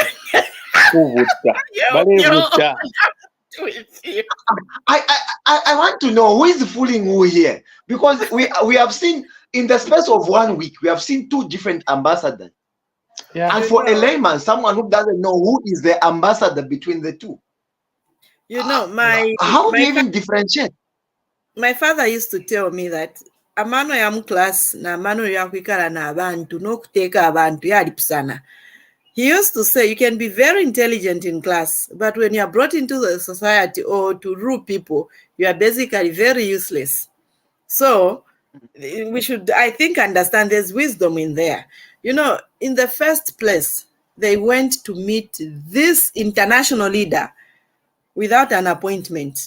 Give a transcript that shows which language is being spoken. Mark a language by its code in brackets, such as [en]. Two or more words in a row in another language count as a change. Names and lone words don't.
[en] I want to know who is fooling who here, because we have seen in the space of 1 week we have seen two different ambassadors. Yeah. And for a layman, someone who doesn't know who is the ambassador between the two, how do you even differentiate? [bem] My father used to tell me that amano ya class na amano ya kwikala na abantu nokuteka abantu yalipusana. [en] He used to say you can be very intelligent in class, but when you are brought into the society or to rule people, you are basically very useless. So we should, I think, understand there's wisdom in there. In the first place, they went to meet this international leader without an appointment.